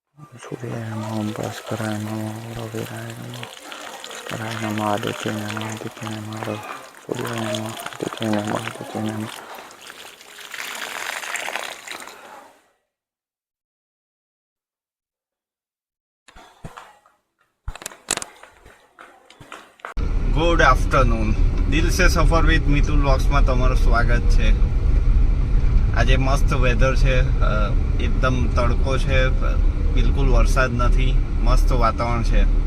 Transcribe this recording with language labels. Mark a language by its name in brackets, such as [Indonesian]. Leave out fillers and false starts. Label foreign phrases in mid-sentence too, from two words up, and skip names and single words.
[Sanskrit] सूर्याय नमः ओम भास्कराय नमः रविराय नमः भास्कराय नमः आदित्याय नमः आदित्याय नमः सूर्याय नमः आदित्याय नमः आदित्याय नमः। [English] good afternoon, [Gujarati] દિલ સે સફર વિથ મિતુલ વ્લોગ્સમાં તમારું સ્વાગત છે। આજે મસ્ત વેધર છે, એકદમ તડકો છે, બિલકુલ વરસાદ નથી, મસ્ત વાતાવરણ છે।